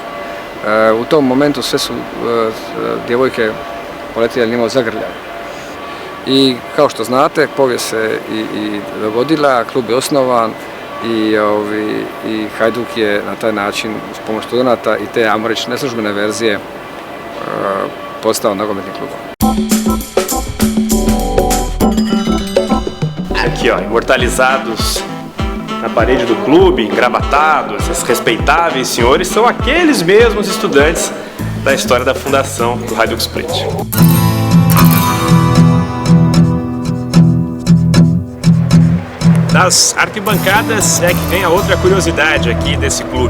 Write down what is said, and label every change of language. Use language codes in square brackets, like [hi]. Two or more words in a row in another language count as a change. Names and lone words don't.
[hr] U tom momentu sve su djevojke poletjele na nivo zagrljaja. I kao što znate, povijest se i dogodila, klub je osnovan i Hajduk je na taj način uz pomoć studenata i te, ajmo reći, neslužbene verzije postao nogometnim klubom. [pt] Aqui, ó, imortalizados na parede do clube, engravatados, esses respeitáveis senhores são aqueles mesmos estudantes da história da fundação do Hajduk Split. Das arquibancadas é que vem a outra curiosidade aqui desse clube.